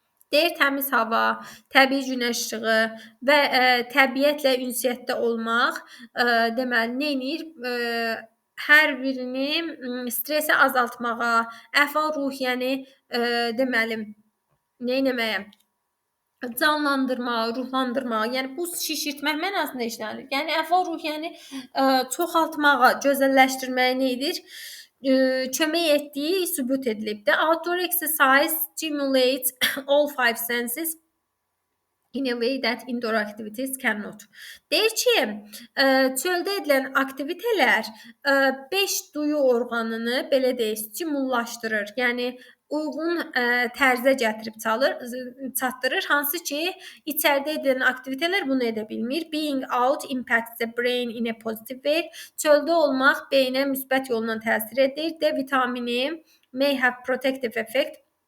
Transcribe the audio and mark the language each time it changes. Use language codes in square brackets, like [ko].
[az] Deyir, təmiz hava, təbii günəş işığı və təbiətlə ünsiyyətdə olmaq deməli nə edir? Hər birini stresi azaltmağa, əhval-ruhiyyəni deməli nə etməyə? Canlandırmağa, ruhlandırmağa, yəni buz şişirtmək mənasında işlənir. Yəni əhval-ruhiyyəni çoxaltmağa, gözəlləşdirməyə nə edir? Kömək etdiyi sübut edilib də. [en] Outdoor exercise stimulates all 5 senses in a way that indoor activities cannot. [az] Deyir ki, çöldə edilən aktivitelər 5 duyu orqanını belə deyək, stimullaşdırır. Yəni uyğun tərzə gətirib çatdırır, hansı ki, içəridə edilən aktivitetlər bunu edə bilmir. [en] Being out impacts the brain in a positive way. [az] Çöldə olmaq beynə müsbət yolla təsir edir. [en] D vitamini may have protective effect.